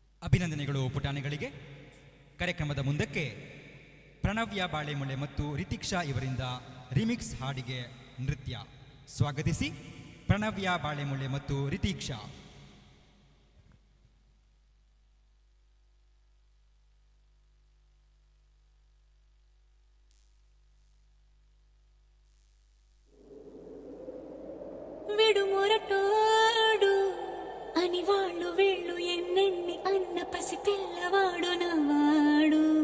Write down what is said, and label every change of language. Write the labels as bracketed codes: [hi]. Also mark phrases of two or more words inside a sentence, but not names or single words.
[kn] ಅಭಿನಂದನೆಗಳು ಪುಟಾಣಿಗಳಿಗೆ. ಕಾರ್ಯಕ್ರಮದ ಮುಂದಕ್ಕೆ ಪ್ರಣವ್ಯ ಬಾಳೆಮುಳೆ ಮತ್ತು ರಿತಿಕ್ಷಾ ಇವರಿಂದ ರಿಮಿಕ್ಸ್ ಹಾಡಿಗೆ ನೃತ್ಯ. ಸ್ವಾಗತಿಸಿ ಪ್ರಣವ್ಯ ಬಾಳೆಮುಳೆ ಮತ್ತು ರಿತಿಕ್ಷಾ. [te] విడుమొరటోడు అని వాళ్ళు వీళ్ళు ఎన్నెన్ని అన్న పసి పిల్లవాడు నవ్వాడు.